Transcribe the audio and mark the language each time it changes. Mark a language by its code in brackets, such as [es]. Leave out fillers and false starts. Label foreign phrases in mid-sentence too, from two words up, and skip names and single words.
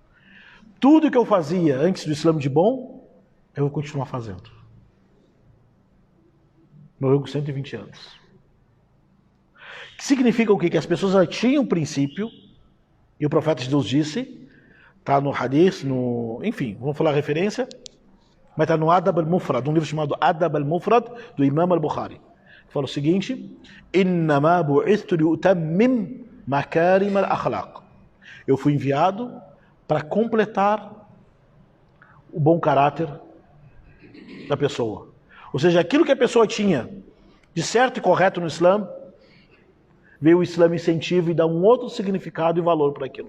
[pt] Tudo que eu fazia antes do Islã de bom, eu vou continuar fazendo. Morreu com 120 anos. Que significa o quê? Que as pessoas já tinham um princípio, e o profeta de Deus disse, está no hadith, enfim, vamos falar a referência, mas está no Adab al-Mufrad, um livro chamado Adab al-Mufrad, do Imam al-Bukhari. Fala o seguinte: [ar] إنما بعثت لأتمم مكارم الأخلاق. [pt] Eu fui enviado para completar o bom caráter da pessoa. Ou seja, aquilo que a pessoa tinha de certo e correto no Islã, veio o Islã incentivo e dá um outro significado e valor para aquilo.